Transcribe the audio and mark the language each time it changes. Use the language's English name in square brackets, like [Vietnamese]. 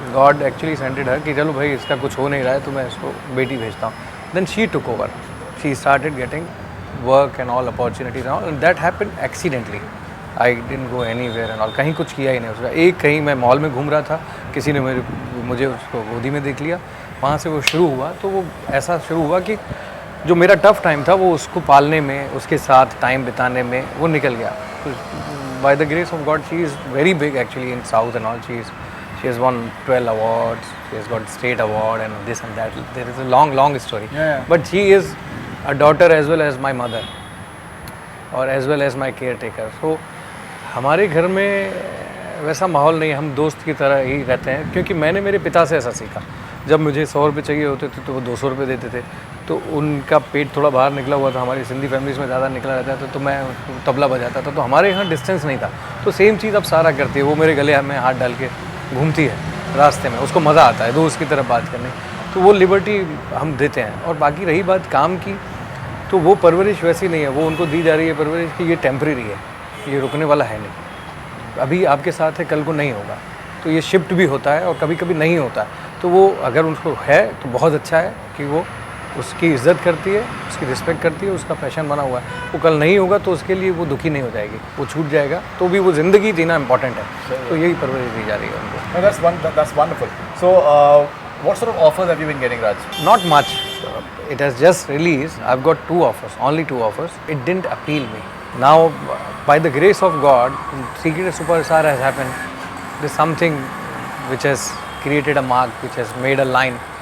[English] God actually sent it her [Hindi] कि चलो भाई इसका कुछ हो नहीं रहा है तो मैं इसको बेटी भेजता हूँ. [English] Then she took over. She started getting work and all opportunities and all, and that happened accidentally. I didn't go anywhere and all. [Hindi] कहीं कुछ किया ही नहीं उसका. एक कहीं मैं मॉल में घूम रहा था, किसी ने मुझे उसको गोदी में देख लिया. वहाँ से वो शुरू हुआ. तो वो ऐसा शुरू हुआ कि जो मेरा टफ टाइम था वो उसको पालने में, उसके साथ टाइम बिताने में वो निकल गया. [English] By the grace of God, she is very big actually in South and all. She has won 12 awards. She has got state award and this and that. There is a long story. Yeah. But she is a daughter as well as my mother, or as well as my caretaker. [Hindi] So हमारे घर में वैसा माहौल नहीं, हम दोस्त की तरह ही रहते हैं, क्योंकि मैंने मेरे पिता से ऐसा सीखा. जब मुझे 100 रुपये चाहिए होते थे तो वो 200 रुपये देते थे. तो उनका पेट थोड़ा बाहर निकला हुआ था, हमारी सिंधी फैमिलीज़ में ज़्यादा निकला रहता था, तो मैं तबला बजाता था. तो हमारे यहाँ डिस्टेंस नहीं था. तो सेम चीज़ अब सारा करती है. वो मेरे गले में हाथ डाल के घूमती है रास्ते में, उसको मज़ा आता है दोस्त की तरह बात करने. तो वो लिबर्टी हम देते हैं. और बाकी रही बात काम की, तो वो परवरिश वैसी नहीं है. वो उनको दी जा रही है परवरिश कि ये टेम्परेरी है, ये रुकने वाला है नहीं. अभी आपके साथ है, कल को नहीं होगा. तो ये शिफ्ट भी होता है और कभी कभी नहीं होता है. तो वो अगर उनको है तो बहुत अच्छा है कि वो उसकी इज़्ज़त करती है, उसकी रिस्पेक्ट करती है, उसका पैशन बना हुआ है. वो कल नहीं होगा तो उसके लिए वो दुखी नहीं हो जाएगी, वो छूट जाएगा. तो भी वो ज़िंदगी जीना इंपॉर्टेंट है. तो यही परवरिश दी जा रही है उनको. [English] That's wonderful. So what sort of offers have you been getting, Raj? Not much. It has just released. I've got 2 offers, only 2 offers. It didn't appeal me. Now, by the grace of God, Secret Superstar has happened. There's something which has created a mark, which has made a line.